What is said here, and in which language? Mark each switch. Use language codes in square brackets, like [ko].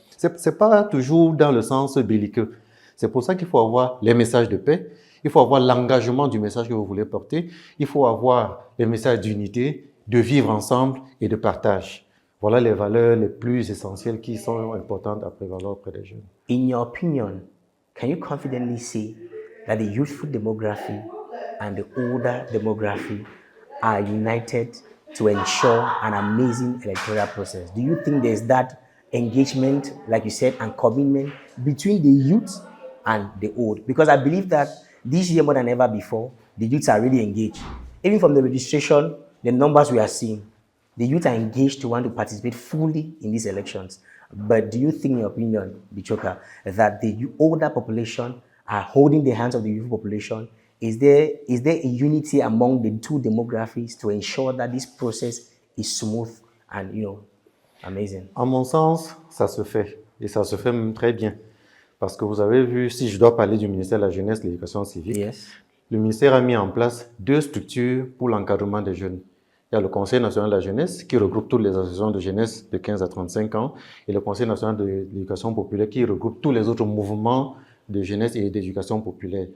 [fr] C'est pas toujours dans le sens belliqueux. C'est pour ça qu'il faut avoir les messages de paix, il faut avoir l'engagement du message que vous voulez porter, il faut avoir les messages d'unité, de vivre ensemble et de partage. Voilà les valeurs les plus essentielles qui sont importantes à prévaloir auprès des jeunes. [en] In your opinion, can you confidently say that the youthful demography and the older demography are united to ensure an amazing electoral process? Do you think there's that engagement, like you said, and commitment between the youth and the old? Because I believe that this year more than ever before, the youths are really engaged. Even from the registration, the numbers we are seeing, the youth are engaged to want to participate fully in these elections. But do you think, in your opinion, Bichoka, that the older population are holding the hands of the youth population? Is there a unity among the two demographies to ensure that this process is smooth and amazing? [fr] À mon sens, ça se fait. Et ça se fait même très bien. Parce que vous avez vu, si je dois parler du ministère de la Jeunesse et de l'Éducation civique, [en] Yes. [fr] le ministère a mis en place 2 structures pour l'encadrement des jeunes. Il y a le Conseil national de la jeunesse qui regroupe toutes les associations de jeunesse de 15 à 35 ans et le Conseil national de l'éducation populaire qui regroupe tous les autres mouvements de jeunesse et d'éducation populaire.